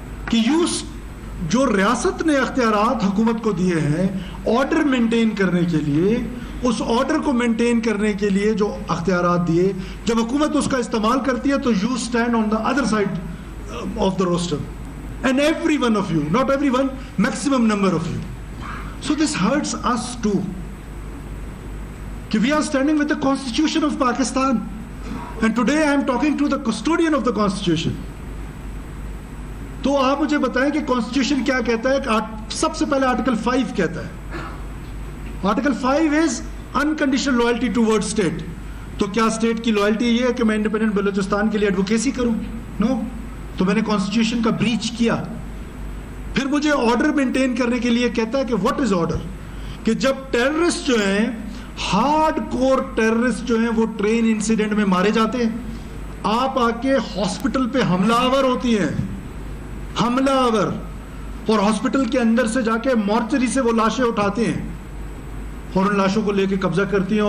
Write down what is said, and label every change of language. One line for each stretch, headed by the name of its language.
Urdu: کہ جو ریاست نے اختیارات حکومت کو دیے ہیں آرڈر مینٹین کرنے کے لیے, اس آرڈر کو مینٹین کرنے کے لیے جو اختیارات دیے, جب حکومت اس کا استعمال کرتی ہے تو
English: you stand on the other side of the roster, and every one of you, not everyone, maximum number of you. So this hurts us too, we are standing with the Constitution of Pakistan, and today I am talking to the custodian of the Constitution.
Urdu: تو آپ مجھے بتائیں کہ constitution کیا کہتا ہے؟ سب سے پہلے
English: Article 5 کہتا ہے, article 5 is unconditional loyalty toward state.
Urdu: تو کیا اسٹیٹ کی لوئلٹی یہ ہے کہ میں انڈیپینڈنٹ بلوچستان کے لیے ایڈوکیسی کروں؟
English: No.
Urdu: تو میں نے کانسٹیٹیوشن کا بریچ کیا. پھر مجھے آرڈر مینٹین کرنے کے لیے کہتا ہے کہ
English: what is order,
Urdu: کہ جب ٹیررسٹ جو ہیں, ہارڈ کور ٹیررسٹ جو ہیں, وہ ٹرین انسیڈنٹ میں مارے جاتے ہیں, آپ آ کے ہاسپٹل پہ حملہ آور ہوتی ہیں, حملہ آور, اور ہاسپٹل کے اندر سے جا کے مورچری سے وہ لاشیں اٹھاتے ہیں اور ان لاشوں کو لے کے قبضہ کرتی ہیں.